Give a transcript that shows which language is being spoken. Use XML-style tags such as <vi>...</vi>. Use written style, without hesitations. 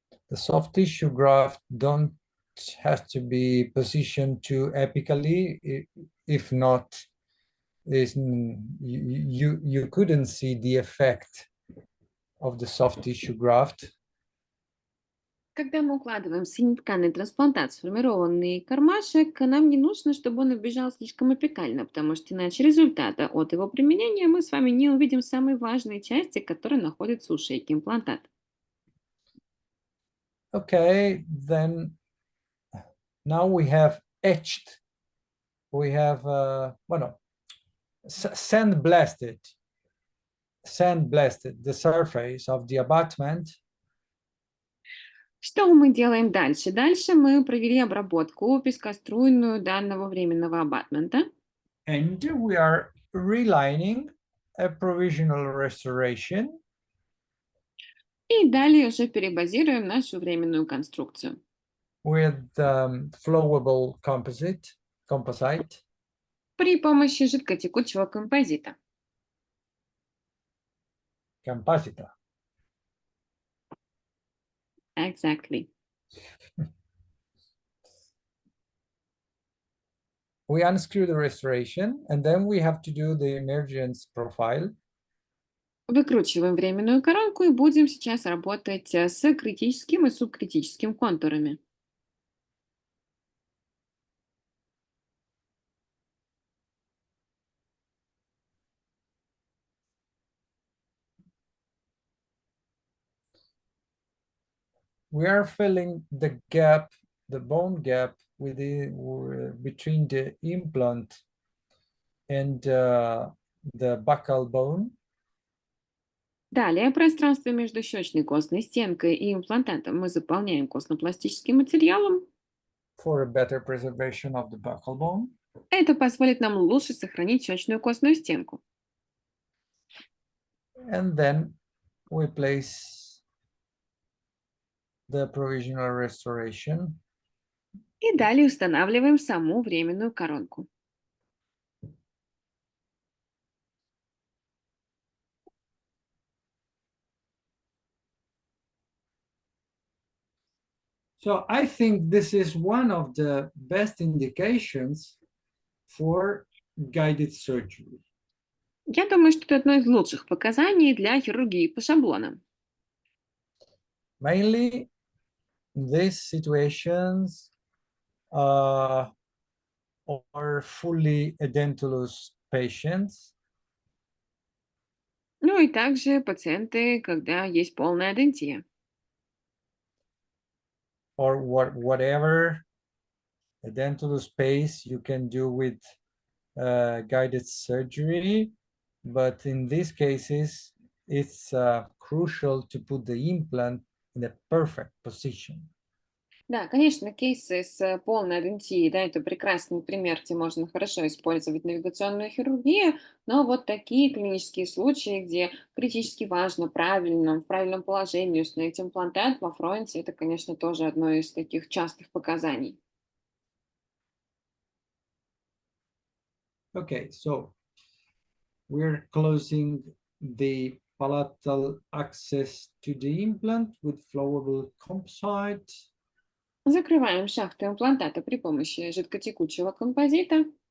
<en>The soft tissue graft don't has to be positioned too apically. If not, you couldn't see the effect of the soft tissue graft.</en> <ru>Когда мы укладываем соединительный трансплантат, сформированный кармашек, нам не нужно, чтобы он оббежал слишком апикально, потому что иначе результата от его применения мы с вами не увидим самые важные части, которые находятся у шейки имплантата.</ru> <en>Okay, then now we have etched, we have sandblasted the surface of the abutment.</en> <ru>Что мы делаем дальше? Дальше мы провели обработку пескоструйную данного временного абатмента.</ru> <en>And we are relining a provisional restoration.</en> <ru>И далее уже перебазируем нашу временную конструкцию.</ru> <en>With flowable composite.</en> <ru>При помощи жидкотекучего композита. Composita.</ru> <en>Exactly. We unscrew the restoration, and then we have to do the emergence profile.</en> <ru>Выкручиваем временную коронку и будем сейчас работать с критическим и субкритическим контурами.</ru> <en>We are filling the gap, the bone gap between the implant and the buccal bone.</en> <ru>Далее пространство между щечной костной стенкой и имплантатом мы заполняем костно-пластическим материалом.</ru> <en>For a better preservation of the buccal bone.</en> <ru>Это позволит нам лучше сохранить щечную костную стенку.</ru> <en>And then we place the provisional restoration.</en> <ru>И далее устанавливаем саму временную коронку.</ru> <en>So I think this is one of the best indications for guided surgery.</en> <ru>Я думаю, что это одно из лучших показаний для хирургии по шаблонам.</ru> <en>Mainly these situations are fully edentulous patients.</en> <ru>Ну и также пациенты, когда есть полная адентия.</ru> <en>Or whatever edentulous space you can do with guided surgery, but in these cases it's crucial to put the implant in a perfect position.</en> <ru>Да, конечно, кейсы с полной адентией, да, это прекрасный пример, где можно хорошо использовать навигационную хирургию, но вот такие клинические случаи, где критически важно правильно, в правильном положении установить имплантат во фронте, это, конечно, тоже одно из таких частых показаний.</ru> <en>Okay, so we're closing the palatal access to the implant with flowable composite.</en> <ru>Закрываем шахту имплантата при помощи жидкотекучего композита.</ru>